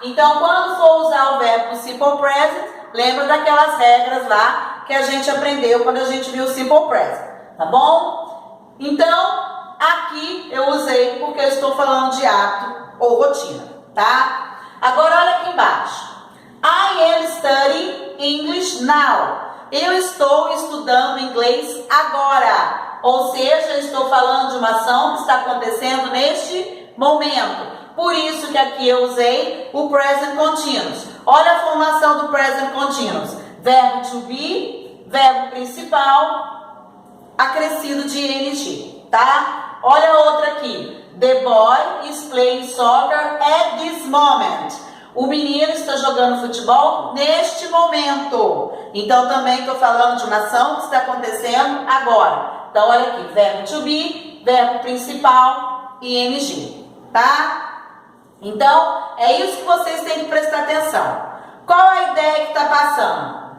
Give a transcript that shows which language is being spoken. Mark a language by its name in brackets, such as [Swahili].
[Portuguese] Então, quando for usar o verbo no Simple Present, lembra daquelas regras lá que a gente aprendeu quando a gente viu o Simple Present, tá bom? Então, aqui eu usei porque eu estou falando de hábito ou rotina, tá? Agora, olha aqui embaixo. [English] I am studying English now. [Portuguese] Eu estou estudando inglês agora. Ou seja, eu estou falando de uma ação que está acontecendo neste momento. Por isso que aqui eu usei o Present Continuous. Olha a formação do Present Continuous. Verbo to be, verbo principal, acrescido de ing, tá? Olha a outra aqui. [English] The boy is playing soccer at this moment. [Portuguese] O menino está jogando futebol neste momento. Então, também estou falando de uma ação que está acontecendo agora. Então, olha aqui. Verbo to be, verbo principal e ing, tá? Então, é isso que vocês têm que prestar atenção. Qual a ideia que está passando?